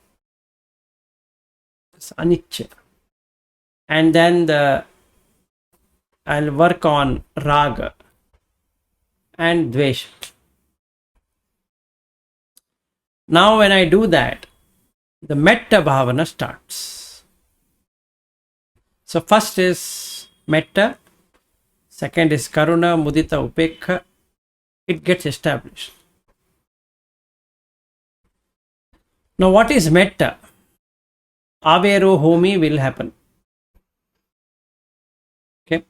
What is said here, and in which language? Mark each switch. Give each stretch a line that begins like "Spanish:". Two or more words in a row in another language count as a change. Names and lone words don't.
English: Anicca. And then I'll work on raga and dvesha. Now when I do that, the
Pali: metta bhavana
English: starts. So first is metta, Second is Karuna, Mudita, Upekha. It gets established. Now, what is Metta?
Pali: Avero Homi
English: will happen. Okay.